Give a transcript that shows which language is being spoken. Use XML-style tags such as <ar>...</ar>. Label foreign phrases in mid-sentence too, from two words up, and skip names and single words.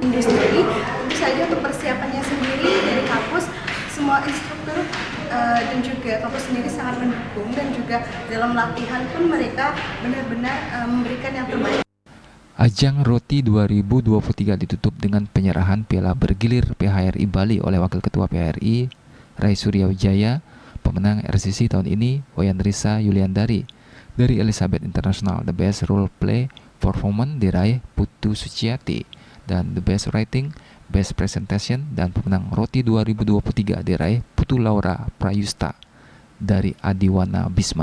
<id>Industri, tentu saja untuk persiapannya sendiri dari kampus, semua instruktur dan juga kampus sendiri sangat mendukung dan juga dalam latihan pun mereka benar-benar memberikan yang terbaik. Ajang ROTI 2023 ditutup dengan penyerahan piala bergilir PHRI Bali oleh Wakil Ketua PHRI Rai Suryawijaya. Pemenang RCC tahun ini Wayan Risa Yuliandari. Dari Elizabeth International, The Best Role Play Performance diraih Putu Suciati, dan The Best Writing, Best Presentation dan pemenang ROTI 2023 diraih Putu Laura Prayusta dari Adiwana Bisma.</id>